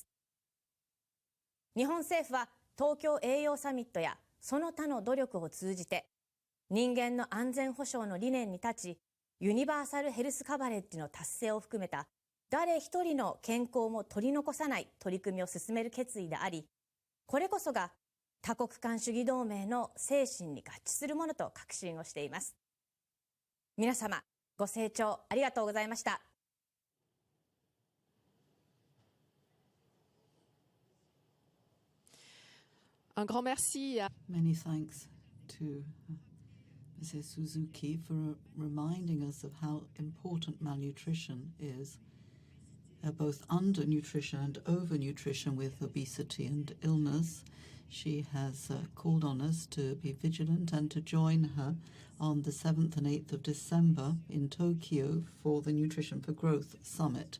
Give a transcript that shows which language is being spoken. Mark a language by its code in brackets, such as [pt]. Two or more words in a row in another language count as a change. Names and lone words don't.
[ja] 日本政府は東京栄養サミットやその他の努力を通じて人間の安全保障の理念に立ち、ユニバーサルヘルスカバレッジの達成を含めた誰一人の健康も取り残さない取り組みを進める決意であり、これこそが多国間主義同盟の精神に合致するものと確信をしています。皆様、ご清聴ありがとうございました。 [fr] Un grand merci à [en] Many thanks to Mrs. Suzuki for reminding us of how important malnutrition is, both undernutrition and overnutrition with obesity and illness. She has called on us to be vigilant and to join her on the 7th and 8th of December in Tokyo for the Nutrition for Growth Summit.